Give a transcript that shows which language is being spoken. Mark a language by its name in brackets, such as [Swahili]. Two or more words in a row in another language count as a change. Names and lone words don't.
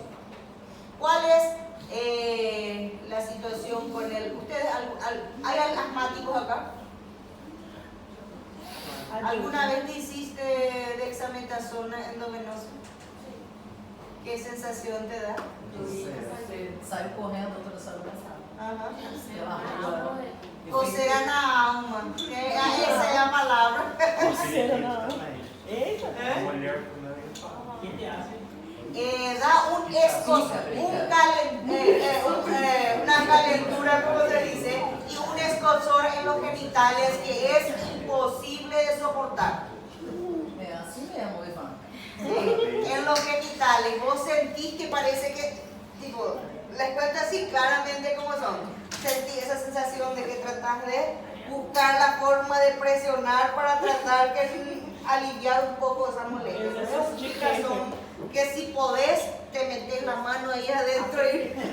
[Spanish] ¿Cuál es la situación con el... ¿Ustedes, hay asmáticos acá? ¿Alguna vez te hiciste dexametasona endovenosa? ¿Qué sensación te da? [Portuguese] Saiu correndo, a doutora saiu abraçada. Ajá. Ela Coceira na alma. Essa é a palavra. Coceira na alma. Eita! A mulher [Spanish] Da un escozor, una calentura, como se dice, y un escozor en los genitales que es imposible de soportar. [Portuguese] É assim mesmo, Ivan. [Spanish] ¿Sí? En los genitales, vos sentís que parece que, tipo, les cuento así claramente cómo son. Sentí esa sensación de que tratás de buscar la forma de presionar para tratar de aliviar un poco esa molestia. Esas chicas son que si podés, te metes la mano ahí adentro y...